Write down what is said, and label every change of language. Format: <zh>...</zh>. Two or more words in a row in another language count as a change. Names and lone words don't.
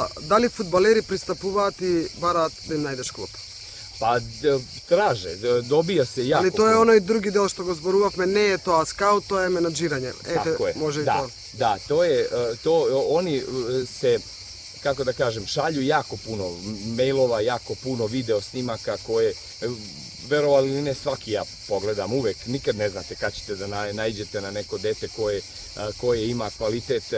<mk>Дали фудбалери пристапуваат и бараат да им најдеш клуб?</mk> <sr>Pa traže, dobija se jako</sr> <mk>Али тоа е</mk> <sr>puno.</sr> <mk>оној други дел што го зборувавме, не е тоа скаут, тоа е менаџирање.</mk> <sr>Tako je.</sr> <mk>Може и</mk> <sr>Da,</sr> <mk>тоа.</mk> <sr>da, to je, oni se, kako da kažem, šalju jako puno mailova, jako puno video snimaka koje, verovali ili ne, svaki ja pogledam uvek, nikad ne znate kad ćete da naiđete na neko dete koje ima kvalitet.</sr>